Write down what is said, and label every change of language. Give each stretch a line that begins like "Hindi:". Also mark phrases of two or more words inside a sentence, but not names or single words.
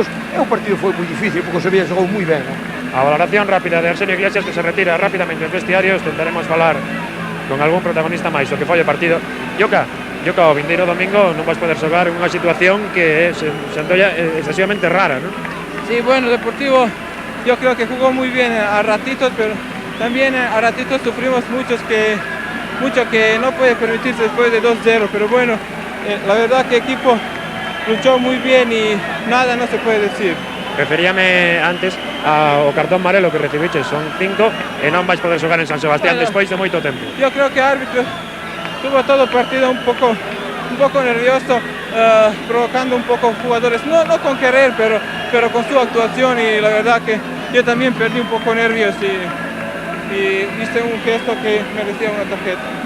Galician: E o partido foi moi difícil porque o Sevilla xogou moi ben. A valoración rápida de Arsenio Iglesias, que se retira rapidamente dos vestiarios. Tentaremos falar con algún protagonista máis o que foi o partido. Yoka, o vindeiro domingo non vas poder xogar unha situación que se antolla excesivamente rara, ¿no?
Spanish: Sí, bueno, Deportivo yo creo que jugó muy bien a ratitos, pero también a ratitos sufrimos mucho que no puede permitirse después de 2-0, pero bueno, la verdad que el equipo luchó muy bien y nada no se puede decir.
Galician: Referíame antes ao cartón amarelo que recibiches, son 5 e non vais poder xogar en San Sebastián despois de moito tempo.
Spanish: Yo creo que el árbitro tuvo todo el partido un poco nervioso, provocando un poco jugadores, no con querer, pero con su actuación, y la verdad que yo también perdí un poco nervios y hice un gesto que merecía una tarjeta.